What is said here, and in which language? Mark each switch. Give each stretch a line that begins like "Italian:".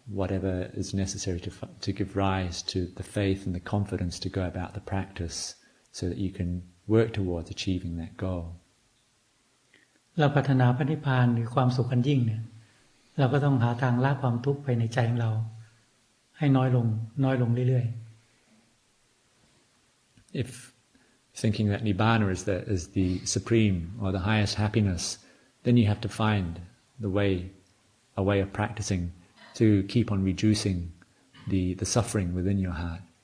English: whatever is necessary to give rise to the faith and the confidence to go about the practice so that you can work towards achieving that goal.
Thai: เราปรารถนาพระนิพพานหรือความสุขอันยิ่งเนี่ยเราก็ต้องหาทางละความทุกข์ภายในใจของเราให้น้อยลงเรื่อย
English: ๆ If thinking that Nibbana is the supreme or the highest happiness, then you have to find a way of practicing to keep on reducing the suffering within your heart.